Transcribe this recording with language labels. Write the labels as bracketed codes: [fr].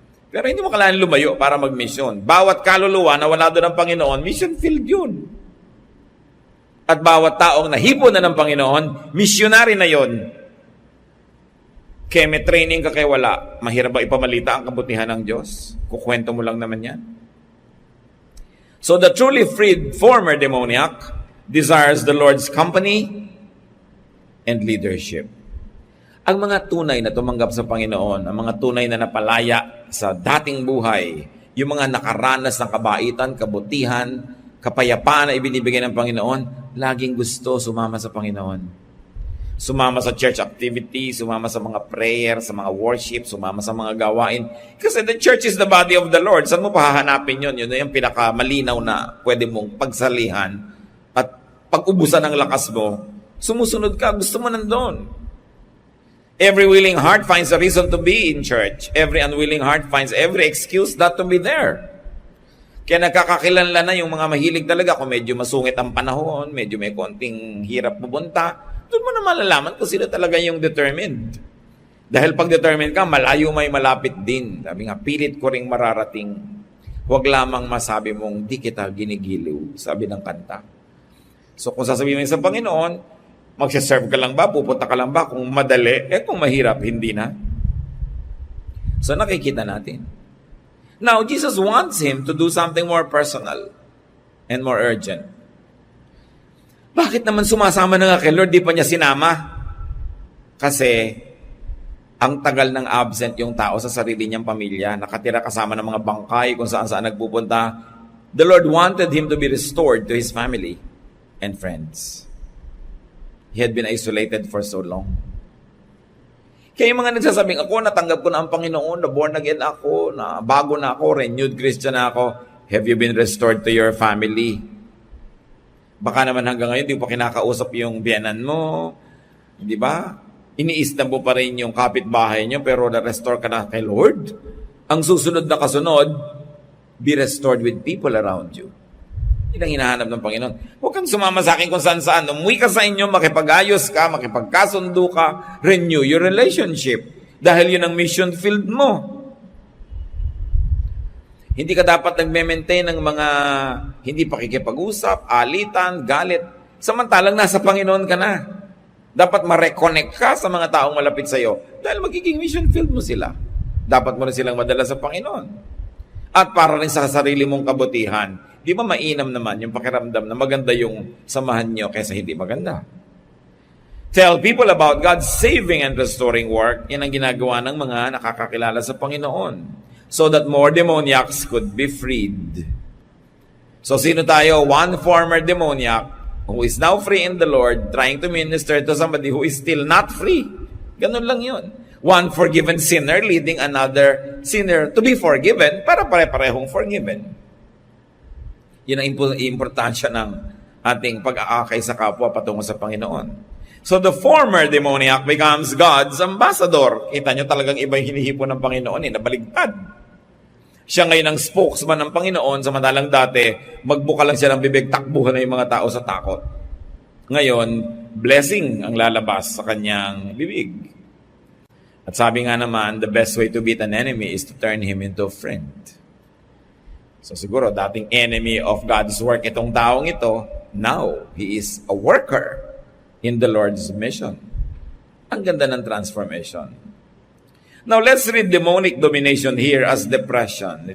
[tl] Pero hindi mo kailangan lumayo para mag-mission. Bawat kaluluwa na wala doon ng Panginoon, mission field yun. At bawat taong nahipon na ng Panginoon, missionary na yun. Kaya may training ka kaya wala, mahirap ba ipamalita ang kabutihan ng Diyos? Kukwento mo lang naman yan. [en] So the truly freed former demoniac desires the Lord's company and leadership. [tl] Ang mga tunay na tumanggap sa Panginoon, ang mga tunay na napalaya sa dating buhay, yung mga nakaranas ng kabaitan, kabutihan, kapayapaan na ibinibigay ng Panginoon, laging gusto sumama sa Panginoon. Sumama sa church activity, sumama sa mga prayer, sa mga worship, sumama sa mga gawain. [en] Kasi the church is the body of the Lord. [tl] Saan mo pahahanapin yun? Yun na yung pinakamalinaw na pwede mong pagsalihan at pag-ubusan ng lakas mo, sumusunod ka, gusto mo nandun. [en] Every willing heart finds a reason to be in church. Every unwilling heart finds every excuse not to be there. [tl] Kaya nagkakakilanlan na yung mga mahilig talaga kung medyo masungit ang panahon, medyo may konting hirap pupunta, doon mo na malalaman kung sino talaga yung determined. Dahil pag determined ka, malayo may malapit din. Sabi nga, pilit ko ring mararating. Huwag lamang masabi mong di kita ginigiliw, sabi ng kanta. So kung sasabihin mo sa Panginoon, magsaserve ka lang ba? Pupunta ka lang ba? Kung madali, kung mahirap, hindi na. So nakikita natin. [en] Now, Jesus wants him to do something more personal and more urgent. [tl] Bakit naman sumasama na nga kay Lord, di pa niya sinama? Kasi, ang tagal ng absent yung tao sa sarili niyang pamilya, nakatira kasama ng mga bangkay kung saan-saan nagpupunta. [en] The Lord wanted him to be restored to his family and friends. He had been isolated for so long. [tl] Kaya yung mga nagsasabing, ako, natanggap ko na ang Panginoon, na born again ako, na bago na ako, renewed Christian na ako. [en] Have you been restored to your family? [tl] Baka naman hanggang ngayon, di pa kinakausap yung biyanan mo. Di ba? Iniistan mo pa rin yung kapitbahay nyo, pero na-restore ka na kay Lord. Ang susunod na kasunod, [en] be restored with people around you. [tl] Yun ang hinahanap ng Panginoon. Huwag kang sumama sa akin kung saan-saan. Umuwi ka sa inyo, makipag-ayos ka, makipagkasundo ka, [en] renew your relationship. [tl] Dahil yun ang mission field mo. Hindi ka dapat nagme-maintain ng mga hindi pakikipag-usap, alitan, galit. Samantalang nasa Panginoon ka na. Dapat ma-reconnect ka sa mga taong malapit sa iyo dahil magiging mission field mo sila. Dapat mo rin silang madala sa Panginoon. At para rin sa sarili mong kabutihan, di ba mainam naman yung pakiramdam na maganda yung samahan nyo kaysa hindi maganda? [en] Tell people about God's saving and restoring work. [tl] Yan ang ginagawa ng mga nakakakilala sa Panginoon. [en] So that more demoniacs could be freed. So [tl] sino tayo? [en] One former demoniac who is now free in the Lord, trying to minister to somebody who is still not free. [tl] Ganun lang yun. [en] One forgiven sinner leading another sinner to be forgiven [tl] para pare-parehong [en] forgiven. [tl] Yun ang importansya ng ating pag-aakay sa kapwa patungo sa Panginoon. [en] So the former demoniac becomes God's ambassador. [tl] Kita nyo talagang iba yung hinihipon ng Panginoon, nabaligtad. Siya ngayon ang spokesman ng Panginoon, samantalang dati, magbuka lang siya ng bibig, takbuhan na yung mga tao sa takot. Ngayon, blessing ang lalabas sa kanyang bibig. At sabi nga naman, [en] the best way to beat an enemy is to turn him into a friend. So [tl] siguro, dating [en] enemy of God's work [tl] itong taong ito, [en] now, he is a worker in the Lord's mission. [tl] Ang ganda ng transformation. [en] Now, let's read demonic domination here as depression.